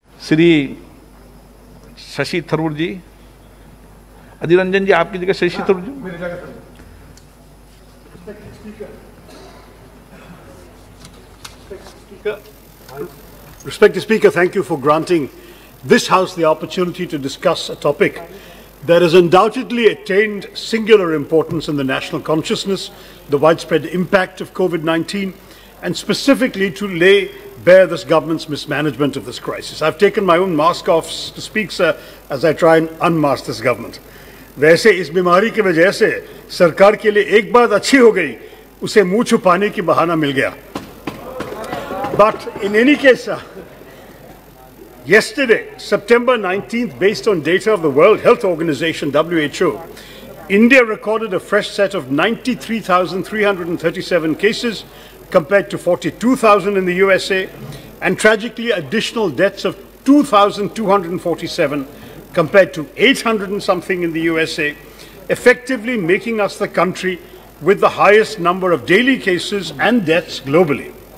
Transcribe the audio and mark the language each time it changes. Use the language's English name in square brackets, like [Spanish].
[Hindi] श्री शशि थरूर जी, अधीर रंजन जी आपकी जगह शशि थरूर जी। मेरी जगह [English] Respected Speaker, thank you for granting this House the opportunity to discuss a topic that has undoubtedly attained singular importance in the national consciousness, the widespread impact of COVID-19, and specifically to lay bare this government's mismanagement of this crisis. I've taken my own mask off to speak, sir, as I try and unmask this government. [Hindi] वैसे इस बीमारी की वजह से सरकार के लिए एक बात अच्छी हो गई, उसे मुंह छुपाने की बहाना मिल गया. [English] But in any case, yesterday, September 19th, based on data of the World Health Organization, WHO, India recorded a fresh set of 93,337 cases compared to 42,000 in the USA, and tragically additional deaths of 2,247 compared to 800 and something in the USA, effectively making us the country with the highest number of daily cases and deaths globally.